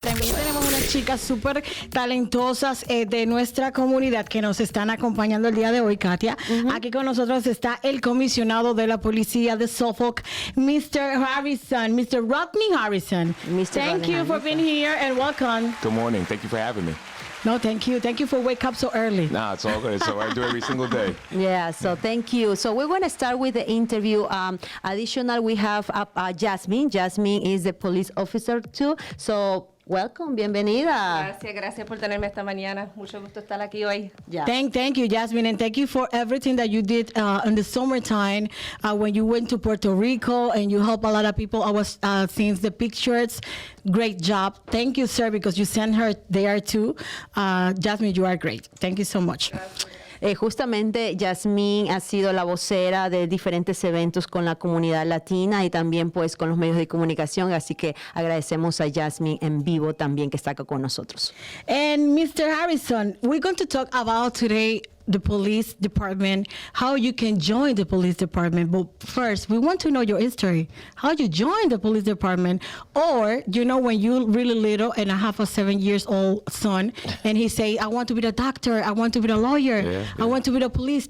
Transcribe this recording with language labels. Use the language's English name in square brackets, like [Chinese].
[Spanish] chicas súper talentosas de nuestra comunidad que nos están acompañando el día de hoy, Katia. Aquí con nosotros está el comisionado de la policía de Suffolk, Mr. Harrison, Mr. Rodney Harrison. [English] Thank you for being here and welcome. Good morning. Thank you for having me. No, thank you. Thank you for waking up so early. Nah, it's all good. It's what I do every single day. Yeah, so thank you. So we're going to start with the interview. Additional, we have Jasmine. Jasmine is a police officer too. So welcome, [Spanish] bienvenida. Gracias por tenerme esta mañana. Mucho gusto estar aquí hoy. [English] Yeah. Thank you, Jasmine, and thank you for everything that you did in the summertime when you went to Puerto Rico and you helped a lot of people. I was seeing the pictures. Great job. Thank you, sir, because you sent her there too. Jasmine, you are great. Thank you so much. [Spanish] Justamente Jasmine ha sido la vocera de diferentes eventos con la comunidad latina y también pues con los medios de comunicación, así que agradecemos a Jasmine en vivo también que está acá con nosotros. [English] And Mr. Harrison, we're going to talk about today the police department, how you can join the police department. But first, we want to know your history, how you joined the police department, or, you know, when you're really little and I have a 7-year-old son and he say, I want to be the doctor, I want to be the lawyer, I want to be the police.